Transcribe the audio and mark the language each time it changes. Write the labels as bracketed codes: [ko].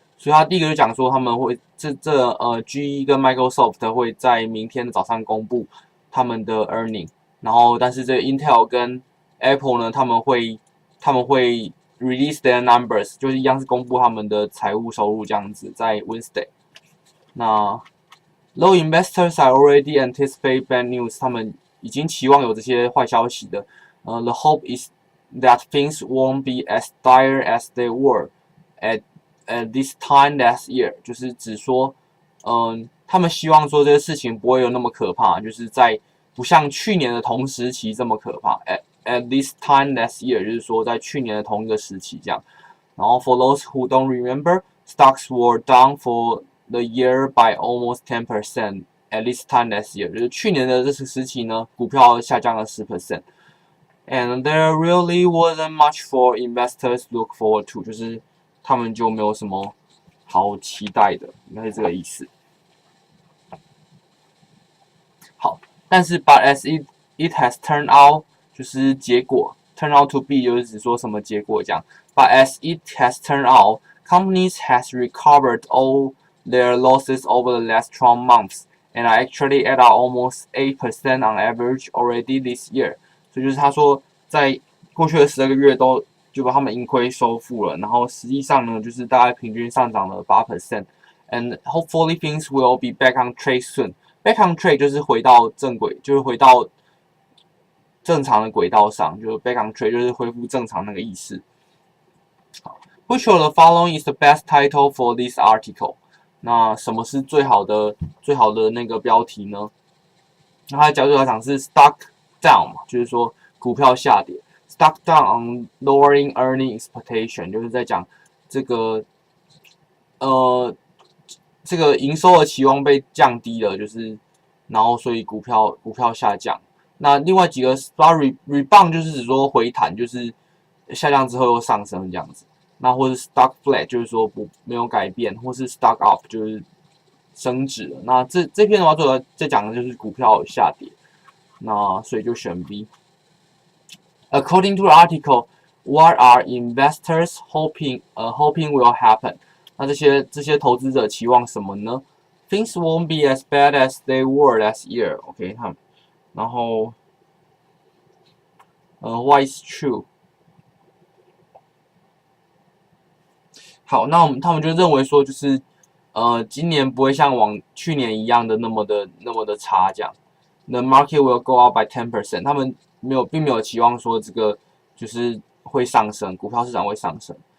[zh] 所以他第一个就讲说他们会GE 跟 Microsoft 会在明天的早上公布他们的 earning， 然后但是这个 Intel 跟 Apple 呢，他们会 [en] release their numbers， [zh] 就是一样是公布他们的财务收入这样子，在 Wednesday。 [en] 那 low investors are already anticipate bad news， [zh] 他们已经期望有这些坏消息的。 [en] The hope is that things won't be as dire as they were at this time last year， [zh] 就是指说，他们希望说这个事情不会有那么可怕，就是在不像去年的同时期这么可怕。 [en] At this time last year， [zh] 就是说在去年的同一个时期这样。 [en] 然后 for those who don't remember, stocks were down for the year by almost 10% at this time last year， [zh] 就是去年的这个时期呢，股票下降了10%。 [en] And there really wasn't much for investors to look forward to， [zh] 就是他们就没有什么好期待的，应该是这个意思。好，但是 [en] but as it has turned out， [zh] 就是结果 turn out to be 就是指说什么结果这样。 [en] But as it has turned out, companies has recovered all their losses over the last 12 months and are actually at almost 8% on average already this year。 [zh] 所以就是他说，在过去的12个月都就把他们盈亏收复了，然后实际上呢，就是大概平均上涨了8%。 [en] And hopefully things will be back on track soon. [zh] Back on track 就是回到正轨，就是回到正常的轨道上，就是 back on track 就是恢复正常那个意思。 Which of the following is the best title for this article？那什么是最好的那个标题呢？那它的角度来讲是 stock down 嘛，就是说股票下跌。 [en] Stock down on lowering earning expectation， [zh] 就是在讲这个营收的期望被降低了，就是然后所以股票下降。那另外几个 rebound 就是指说回弹，就是下降之后又上升这样子。那或是 stock flat 就是说没有改变，或是 stock up 就是升值了。那这篇的话，主要在讲的就是股票下跌，那所以就选 B。 [en] According to the article, what are investors hoping will happen? [zh] 那这些投资者期望什么呢？ [en] Things won't be as bad as they were last year. OK， 然后why is true？ [zh] 好，那他们就认为说，就是今年不会像去年一样的那么的差这样。 [en] The market will go up by 10%。 [zh] 他们并没有期望说这个就是会上升，股票市场会上升。